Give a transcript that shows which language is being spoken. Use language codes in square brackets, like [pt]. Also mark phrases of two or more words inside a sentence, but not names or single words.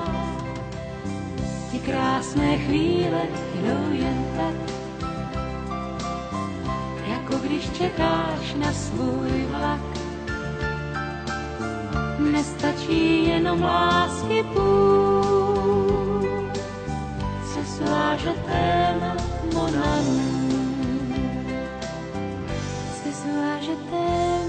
[cs] Ty krásné chvíle jdou jen tak, jako když čekáš na svůj vlak. Nestačí jenom lásky půl, [fr] ce soit je t'aime, mon amour. Ce soit je t'aime.